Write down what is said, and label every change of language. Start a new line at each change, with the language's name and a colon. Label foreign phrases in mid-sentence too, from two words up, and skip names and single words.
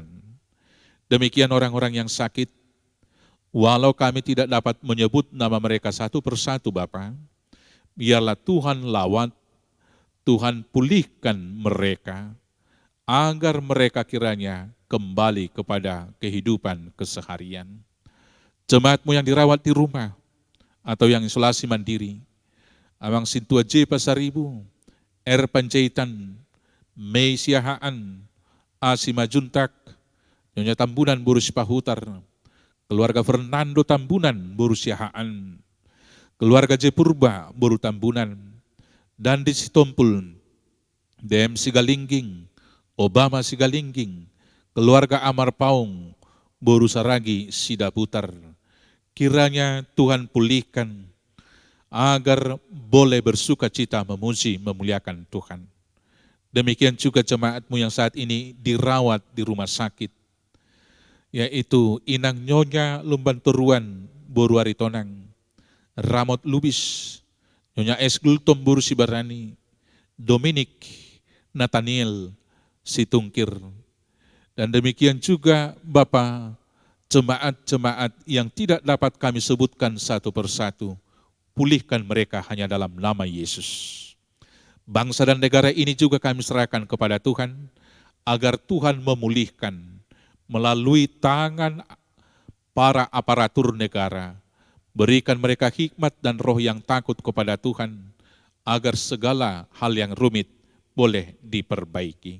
Indonesian: Demikian orang-orang yang sakit, walau kami tidak dapat menyebut nama mereka satu persatu Bapa, biarlah Tuhan lawat, Tuhan pulihkan mereka, agar mereka kiranya kembali kepada kehidupan keseharian. Jemaat-Mu yang dirawat di rumah atau yang isolasi mandiri, Amang Sintua J Pasaribu, R Panjaitan, Mei Siahaan, Asima Juntak, Nyonya Tambunan Boru Sipahutar, keluarga Fernando Tambunan Boru Siahaan, keluarga J Purba Boru Tambunan, dan di Sitompul, DM Sigalingging, Obama Sigalingging, keluarga Amar Paung Boru Saragi Sidaputar. Kiranya Tuhan pulihkan agar boleh bersuka cita memuji, memuliakan Tuhan. Demikian juga jemaat-Mu yang saat ini dirawat di rumah sakit, yaitu Inang Nyonya Lumban Turuan Boru Aritonang, Ramot Lubis, Nyonya Esgul Tomburu Sibarani, Dominik Nathaniel Situngkir, dan demikian juga Bapa, jemaat-jemaat yang tidak dapat kami sebutkan satu persatu, pulihkan mereka hanya dalam nama Yesus. Bangsa dan negara ini juga kami serahkan kepada Tuhan, agar Tuhan memulihkan melalui tangan para aparatur negara, Berikan mereka hikmat dan roh yang takut kepada Tuhan, agar segala hal yang rumit boleh diperbaiki.